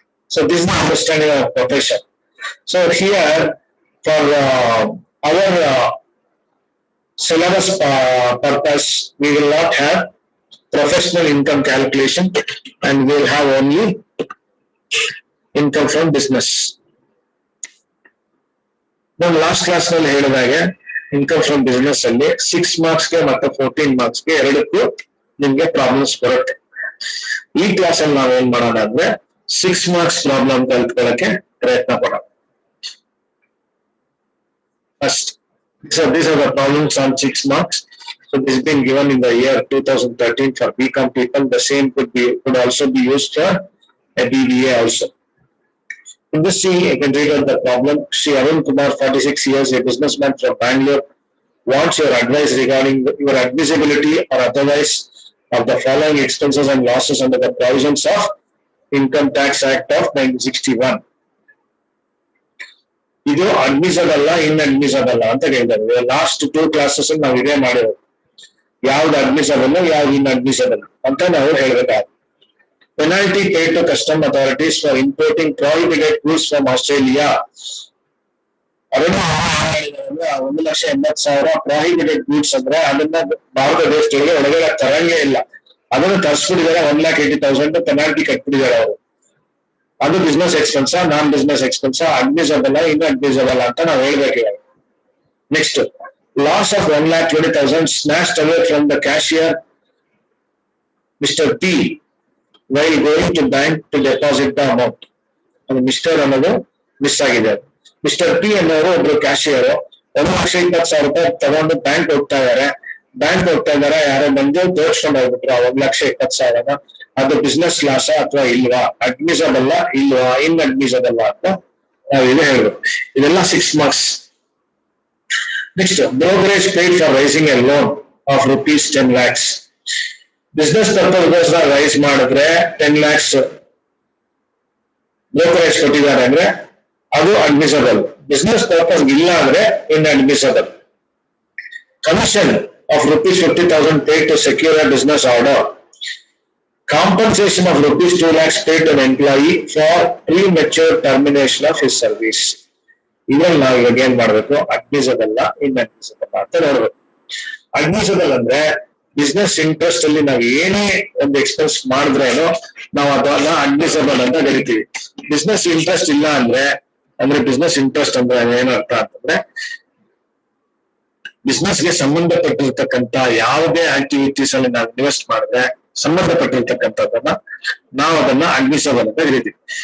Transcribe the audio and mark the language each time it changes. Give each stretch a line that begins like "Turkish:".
English: So this is the understanding of profession. So here, for our syllabus purpose, we will not have professional income calculation, and we will have only income from business.
Kannada: ನಾನು last class ನಲ್ಲಿ ಹೇಳಿದಾಗೆ income from business ಅಲ್ಲಿ 6 ಮಾರ್ಕ್ಸ್ಗೆ ಮತ್ತೆ 14 ಮಾರ್ಕ್ಸ್ಗೆ ಎರಡಕ್ಕೂ ನಿಮ್ಗೆ problems ಬರುತ್ತೆ. ಈ class ಅಲ್ಲಿ ನಾವು ಏನ್ ಮಾಡೋಣ ಅಂದ್ರೆ 6 ಮಾರ್ಕ್ಸ್ ಪ್ರಾಬ್ಲಮ್ ಕಲ್ತ್ಕೊಳ್ಳಕ್ಕೆ ಪ್ರಯತ್ನ ಪಡೋಣ.
English: First, so these are the problems on 6 marks. So this has been given in the year 2013 for BCom people. The same could also be used for a BBA also. In this, see, you can read out the problem. Sri Arun Kumar, 46 years, a businessman from Bangalore, wants your advice regarding your admissibility or otherwise of the following expenses and losses under the provisions of Income Tax Act of 1961.
Kannada: ಇದು admissible inadmissible ಅಂತ ಹೇಳಿದ್ದಾರೆ. Last 2 classes ನಾವು ಇದೇ ಮಾಡಿರೋದು. ಯಾವ್ದು admissible ಯಾವ್ದು inadmissible ಅಂತ ನಾವು ಹೇಳ್ಬೇಕಾಗುತ್ತೆ.
English: Penalty paid to custom authorities for importing prohibited goods from Australia.
Kannada: ಅದನ್ನ 1,80,000 ಪ್ರಾಹಿಬಿಟೆಡ್ ಗೂಡ್ಸ್ ಅಂದ್ರೆ ಅದನ್ನ ಭಾರತ ದೇಶದೊಳಗೆ ಒಳಗಡೆ ತರಂಗೇ ಇಲ್ಲ, ಅದನ್ನು ತರಿಸ್ಬಿಟ್ಟಿದ್ದಾರೆ. 1,80,000 ಪೆನಾಲ್ಟಿ ಕಟ್ಬಿಟ್ಟಿದ್ದಾರೆ ಅವರು. ಅದು ಬಿಸ್ನೆಸ್ ಎಕ್ಸ್ಪೆನ್ಸ್, ನಾನ್ ಬಿಸ್ನೆಸ್ ಎಕ್ಸ್ಪೆನ್ಸ್, ಅಡ್ಮಿಸಬಲ್ ಇನ್ಅಡ್ಮಿಸಬಲ್ ಅಂತ ನಾವು ಹೇಳ್ಬೇಕು.
English: Next, loss of 1,20,000 snatched away from the cashier Mr. P while going to bank to deposit the amount.
Kannada: ಅದು ಮಿಸ್ಟರ್ ಅನ್ನೋದು ಮಿಸ್ ಆಗಿದೆ. ಮಿಸ್ಟರ್ ಪಿ ಅನ್ನೋರು ಒಬ್ರು ಕ್ಯಾಶಿಯರ್ 1,20,000 ತಗೊಂಡು ಬ್ಯಾಂಕ್ ಹೋಗ್ತಾ ಇದಾರೆ. ಯಾರೋ ಬಂದು ತೋರ್ಸ್ಕೊಂಡು ಹೋಗ್ಬಿಟ್ರು ಆ 1,20,000. ಅದು ಬಿಸ್ನೆಸ್ ಲಾಸ್ ಅಥವಾ ಇಲ್ವಾ, ಅಡ್ಮಿಸಬಲ್ ಇಲ್ವಾ, ಇನ್ಅಡ್ಮಿಸಬಲ್ ಅಂತ ನಾವು ಇದು ಹೇಳ್ಬೇಕು. ಇದೆಲ್ಲ 6 marks.
English: Next, brokerage paid for raising a loan of rupees 10 lakhs.
Kannada: Business ಪರ್ಪಸ್ಗೋಸ್ಕರ rice ಮಾಡಿದ್ರೆ 10 lakhs ಬ್ರೋಕರೇಜ್ ಕೊಟ್ಟಿದ್ದಾರೆ ಅಂದ್ರೆ ಅದು ಅಡ್ಮಿಸಬಲ್. ಬಿಸ್ನೆಸ್ ಪರ್ಪಸ್ ಇಲ್ಲ ಅಂದ್ರೆ inadmissible.
English: Commission of rupees 50,000 paid to secure a business order. Compensation of rupees 2 lakhs paid to an employee for premature termination of his service.
Kannada: ಇದ್ರಲ್ಲಿ ನಾವು ಇವಾಗ ಏನ್ ಮಾಡ್ಬೇಕು, ಅಡ್ಮಿಸಬಲ್ ಇನ್ಅಡ್ಮಿಸಬಲ್ ಅಂತ ನೋಡ್ಬೇಕು. ಅಡ್ಮಿಸಬಲ್ ಅಂದ್ರೆ ಬಿಸ್ನೆಸ್ ಇಂಟ್ರೆಸ್ಟ್ ಅಲ್ಲಿ ನಾವು ಏನೇ ಒಂದು ಎಕ್ಸ್ಪೆನ್ಸ್ ಮಾಡಿದ್ರೇನು ನಾವು ಅದನ್ನ ಅಡ್ಮಿಸಬಲ್ ಅಂತ ಕರಿತೀವಿ. ಬಿಸ್ನೆಸ್ ಇಂಟ್ರೆಸ್ಟ್ ಇಲ್ಲ ಅಂದ್ರೆ ಬಿಸ್ನೆಸ್ ಇಂಟ್ರೆಸ್ಟ್ ಅಂದ್ರೆ ಏನರ್ಥ ಅಂತಂದ್ರೆ ಬಿಸ್ನೆಸ್ಗೆ ಸಂಬಂಧಪಟ್ಟಿರ್ತಕ್ಕಂಥ ಯಾವುದೇ ಆಕ್ಟಿವಿಟೀಸ್ ಅಲ್ಲಿ ನಾವು ಇನ್ವೆಸ್ಟ್ ಮಾಡಿದ್ರೆ ಸಂಬಂಧಪಟ್ಟಿರ್ತಕ್ಕಂಥದ್ದನ್ನ ನಾವು ಅದನ್ನ ಅಡ್ಮಿಸಬಲ್ ಅಂತ ಕರಿತೀವಿ.